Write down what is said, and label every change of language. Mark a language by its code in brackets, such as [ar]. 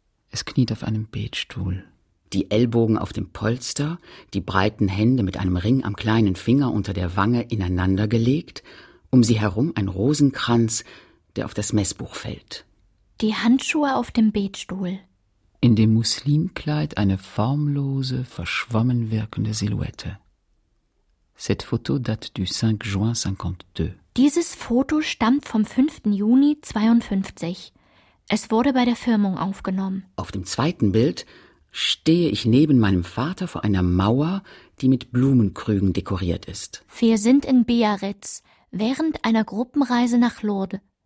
[de] Es kniet auf einem Betstuhl. Die Ellbogen auf dem Polster, die breiten Hände mit einem Ring am kleinen Finger unter der Wange ineinandergelegt, um sie herum ein Rosenkranz, der auf das Messbuch fällt. Die Handschuhe auf dem Betstuhl. in dem Muslimkleid eine formlose, verschwommen wirkende Silhouette. [fr] Cette photo date du 5 juin 52. [de] Dieses Foto stammt vom 5. Juni 52. Es wurde bei der Firmung aufgenommen. Auf dem zweiten Bild stehe ich neben meinem Vater vor einer Mauer, die mit Blumenkrügen dekoriert ist. Wir sind in Biarritz, während einer Gruppenreise nach Lourdes.